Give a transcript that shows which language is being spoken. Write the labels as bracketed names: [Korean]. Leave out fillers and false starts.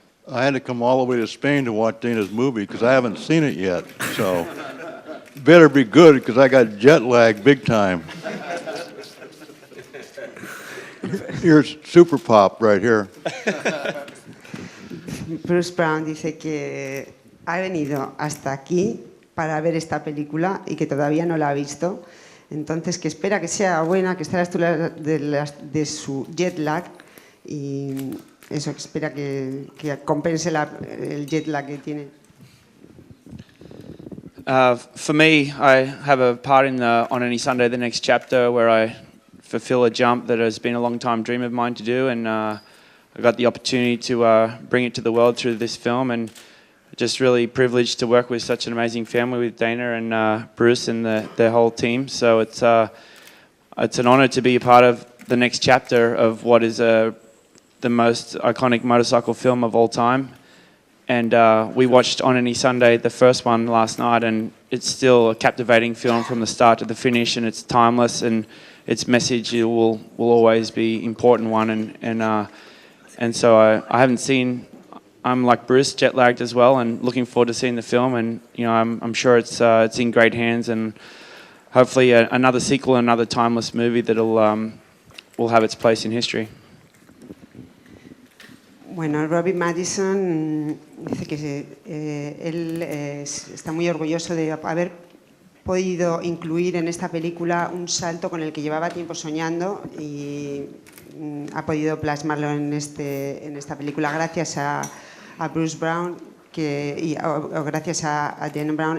[English] I had to come all the way to Spain to watch Dana's movie because I haven't seen it yet. So better be good because I got jet lag big time. Here's Super Pop right here. [Spanish] Bruce Brown dice que ha venido hasta aquí para ver esta película y que todavía no la ha visto. Entonces que espera que sea buena, que esté a la altura de su jet lag y eso, que espera que compense el jet lag que tiene. [English] For me, I have a part in On Any Sunday, the next chapter, where I fulfill a jump that has been a long time dream of mine to do, and I got the opportunity to bring it to the world through this film, and just really privileged to work with such an amazing family with Dana and Bruce and their whole team. So it's an honor to be a part of the next chapter of what is the most iconic motorcycle film of all time. And we watched On Any Sunday, the first one, last night, and it's still a captivating film from the start to the finish, and it's timeless, and its message will always be an important one. And so I haven't seen. I'm like Bruce, jet lagged as well, and looking forward to seeing the film. And I'm sure it's in great hands, and hopefully another sequel, another timeless movie that'll will have its place in history. [Spanish] Bueno, Robbie Madison dice que él está muy orgulloso de haber podido incluir en esta película un salto con el que llevaba tiempo soñando y ha podido plasmarlo en esta película gracias a Bruce Brown o gracias a Dana Brown.